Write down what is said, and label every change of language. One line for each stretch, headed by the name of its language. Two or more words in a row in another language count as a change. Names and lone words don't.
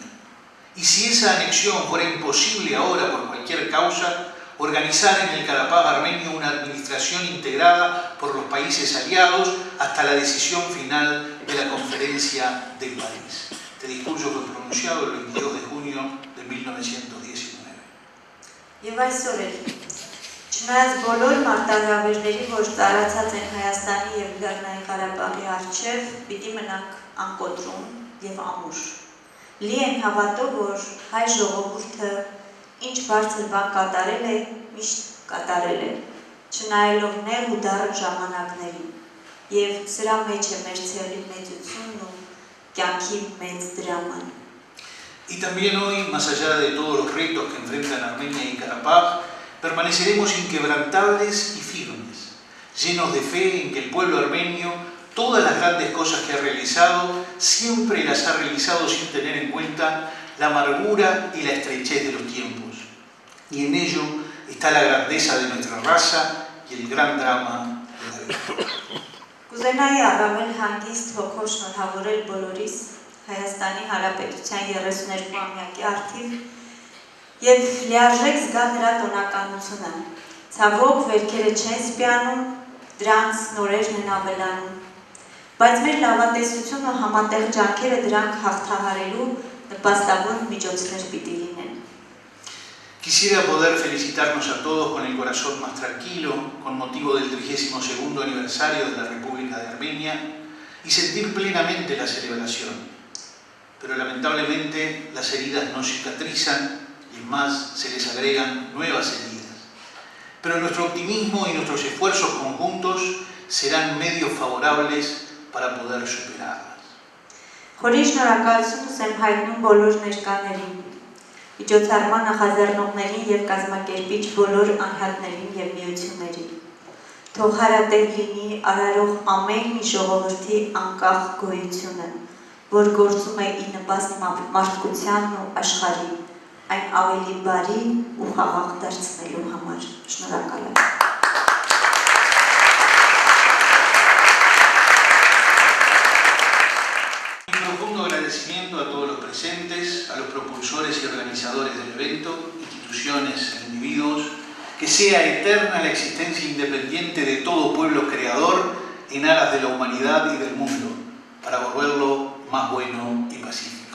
Spanish: Y si esa anexión fuera imposible ahora por cualquier causa, organizar en el Karabaj armenio una administración integrada por los países aliados hasta la decisión final de la conferencia de París. Este discurso fue pronunciado el 22 de junio de 1919.
Armenian: Եվ այսօր էլ, չնայած բոլոր մարտահրավերների, որ տարածած են Հայաստանի և Լեռնային Ղարաբաղի առջև, պիտի մնանք անկոտրում և ամուր։ Լի են հավատով, որ հայ ժողովուրդը ինչ բարձր բան կատարել է, միշտ կատարել է, չնայելով նեղ ու դառն ժամանակներին, և սրա մեջ է մեր ցեղի մեծությունն ու կյանքի մեծ դրաման։
Spanish: Y también hoy, más allá de todos los retos que enfrentan Armenia y Karabaj, permaneceremos inquebrantables y firmes, llenos de fe en que el pueblo armenio, todas las grandes cosas que ha realizado, siempre las ha realizado sin tener en cuenta la amargura y la estrechez de los tiempos. Y en ello está la grandeza de nuestra raza y el gran drama de la vida.
Armenian: Կուզենայի առավել հանգիստ հոգով շնորհավորել բոլորիս Հայաստանի Հանրապետության 32-ամյակի առթիվ և լիարժեք զգալ նրա տոնականությունը։ Ցավոք վերքերը չեն սպիանում, դրանց նորերն են ավելանում, բայց մեր լավատեսությունը ու համատեղ ջանքերը դրանք հաղթահարելու նպաստավոր միջոցներ պիտի լինեն։
Spanish: Quisiera poder felicitarnos a todos con el corazón más tranquilo, con motivo del 32º aniversario de la República de Armenia, y sentir plenamente la celebración. Pero lamentablemente las heridas no cicatrizan y más se les agregan nuevas heridas. Pero nuestro optimismo y nuestros esfuerzos conjuntos serán medios favorables para poder superarlas.
Armenian: Խորի շնորհակալություն եմ հայտնում բոլոր ներկաներին, միջոցառման նախաձեռնողներին և կազմակերպիչ բոլոր անհատներին և միություններին։ Թող հարատև լինի արարող ամեն մի ժողովրդի անկախ գոյությունը, որ գործում է ի նպաստ մարդկությանն ու աշխարհին, այն ավելի բարի ու խաղաղ դարձնելու համար։ Շնորհակալ եմ։
Spanish: Agradecimiento a todos los presentes, a los propulsores y organizadores del evento, instituciones e individuos, que sea eterna la existencia independiente de todo pueblo creador en aras de la humanidad y del mundo, para volverlo más bueno y pacífico.